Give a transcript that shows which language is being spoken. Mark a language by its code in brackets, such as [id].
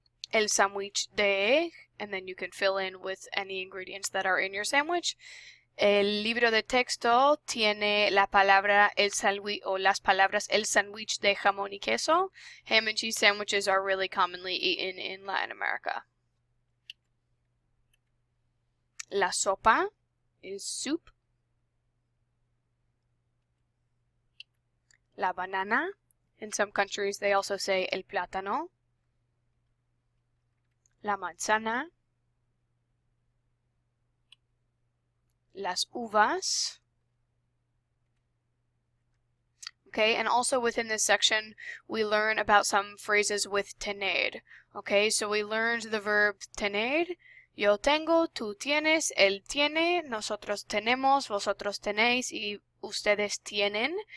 [es] El sándwich de [en] egg, and then you can fill in with any ingredients that are in your sandwich. [es] El libro de texto tiene la palabra el sándwich o las palabras el sándwich de jamón y queso. [en] Ham and cheese sandwiches are really commonly eaten in Latin America. La sopa is soup. La banana. In some countries they also say el plátano. [es] La manzana. Las uvas. [en] Okay, and also within this section we learn about some phrases with tener. Okay, so we learned the verb tener. [es] Yo tengo, tú tienes, él tiene, nosotros tenemos, vosotros tenéis, y ustedes tienen.